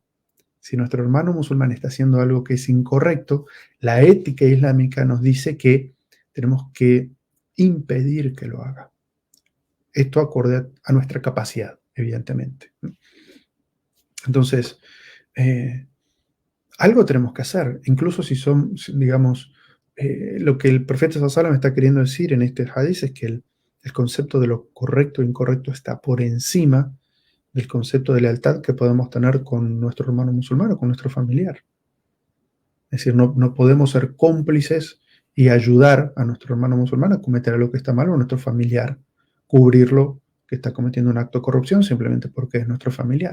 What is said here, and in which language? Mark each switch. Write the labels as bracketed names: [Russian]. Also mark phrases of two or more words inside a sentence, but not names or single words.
[Spanish] Si nuestro hermano musulmán está haciendo algo que es incorrecto, la ética islámica nos dice que tenemos que impedir que lo haga. Esto acorde a nuestra capacidad, evidentemente. Entonces, algo tenemos que hacer, incluso si son, digamos, lo que el profeta [Arabic] صلى الله عليه وسلم [Spanish] está queriendo decir en este hadith es que el concepto de lo correcto e incorrecto está por encima del concepto de lealtad que podemos tener con nuestro hermano musulmán o con nuestro familiar. Es decir, no podemos ser cómplices y ayudar a nuestro hermano musulmán a cometer algo que está mal o a nuestro familiar cubrirlo que está cometiendo un acto de corrupción simplemente porque es nuestro familiar.